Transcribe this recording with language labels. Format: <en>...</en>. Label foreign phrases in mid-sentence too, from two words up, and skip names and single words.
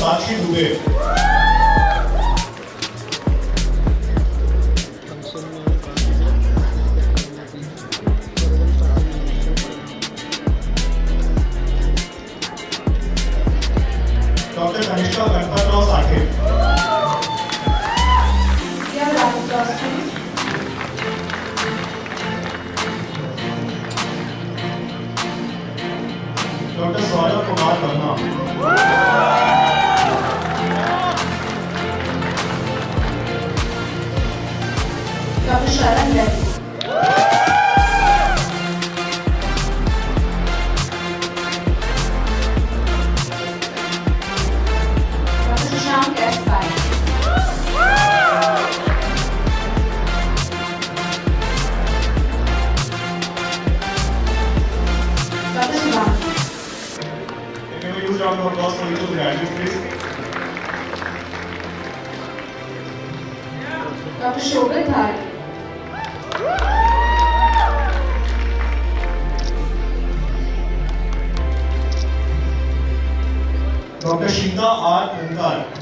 <en>Sakshi Dubey. Dr. Kanishka Ganpatrao Sakhe. Dear round of applause, please. Dr. Saurav Kumar Verma. Dr. Sharan Reddy. Dr. Shashank S. Pai. Dr. Shivam. Can we use round of applause for each of the graduates, please? Dr. Shobit Dhari. Dr. Shika R. Onkar.</en>